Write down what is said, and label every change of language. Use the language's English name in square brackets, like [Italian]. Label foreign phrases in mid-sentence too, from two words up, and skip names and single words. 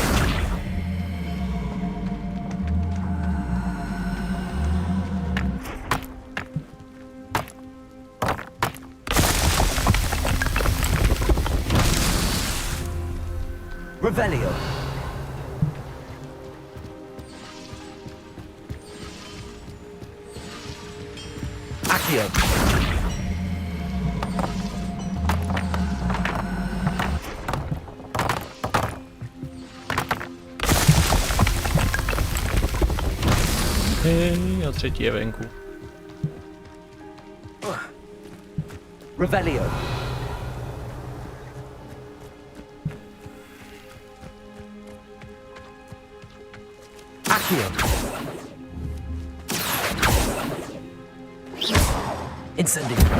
[Czech] Revelio. Accio. A třetí je venku. Revelio. Accio. Incendio.